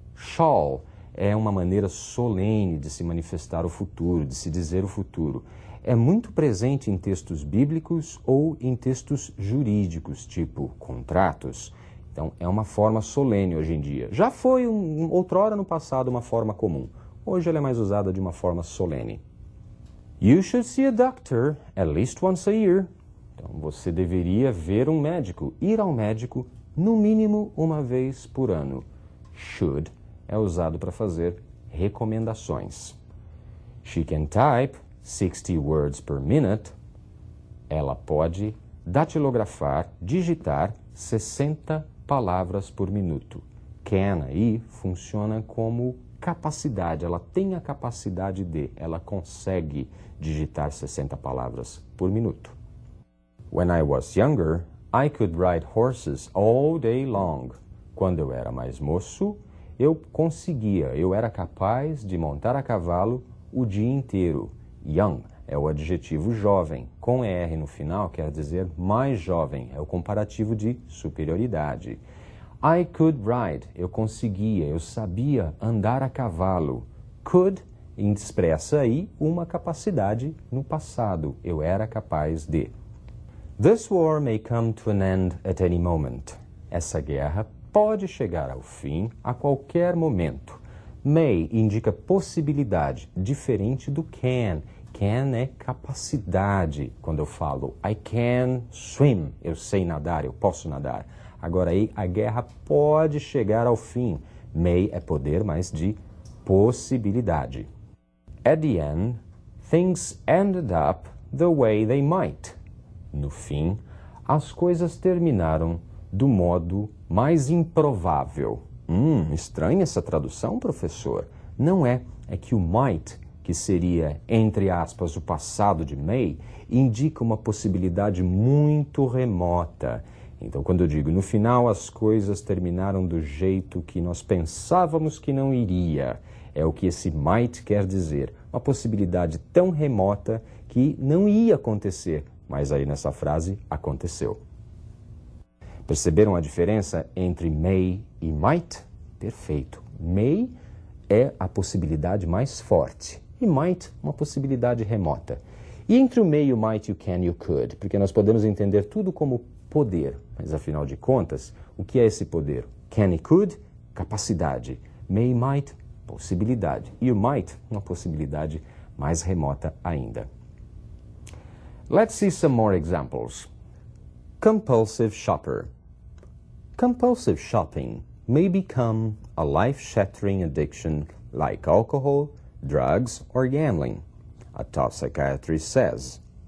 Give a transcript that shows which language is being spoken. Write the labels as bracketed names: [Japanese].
[Portuguese] Shall é uma maneira solene de se manifestar o futuro, de se dizer o futuro. É muito presente em textos bíblicos ou em textos jurídicos, tipo contratos. Então, é uma forma solene hoje em dia. Já foi, outrora no passado, uma forma comum. Hoje ela é mais usada de uma forma solene. [English] You should see a doctor at least once a year. [Portuguese] Então, você deveria ver um médico, ir ao médico, no mínimo uma vez por ano. Should é usado para fazer recomendações. [English] She can type 60 words per minute. [Portuguese] Ela pode datilografar, digitar 60 palavras por minuto. Can aí funciona como capacidade, ela tem a capacidade de, ela consegue digitar 60 palavras por minuto. [English] When I was younger, I could ride horses all day long. [Portuguese] Quando eu era mais moço, eu era capaz de montar a cavalo o dia inteiro. Young é o adjetivo jovem, com ER no final quer dizer mais jovem, é o comparativo de superioridade. [English] I could ride, [Portuguese] eu conseguia, eu sabia andar a cavalo. Could expressa aí uma capacidade no passado, eu era capaz de. [English] This war may come to an end at any moment. [Portuguese] Essa guerra pode chegar ao fim a qualquer momento. May indica possibilidade, diferente do can. Can é capacidade. Quando eu falo [English] I can swim, [Portuguese] eu sei nadar, eu posso nadar. Agora aí, a guerra pode chegar ao fim. May é poder, mas de possibilidade. [English] At the end, things ended up the way they might. [Portuguese] No fim, as coisas terminaram do modo mais improvável. Estranha essa tradução, professor? Não é. É que o might, que seria, entre aspas, o passado de may, indica uma possibilidade muito remota. Então, quando eu digo, no final as coisas terminaram do jeito que nós pensávamos que não iria, é o que esse might quer dizer. Uma possibilidade tão remota que não ia acontecer, mas aí nessa frase aconteceu. Perceberam a diferença entre may e might? Perfeito. May é a possibilidade mais forte e might uma possibilidade remota. E entre o may, o might e o can e o could, porque nós podemos entender tudo como poder, mas afinal de contas, o que é esse poder? Can e could, capacidade. May e might, possibilidade. E o might, uma possibilidade mais remota ainda. [English] Let's see some more examples. Compulsive shopper. Compulsive shopping may become a life-shattering addiction like alcohol, drugs, or gambling, a top psychiatrist says.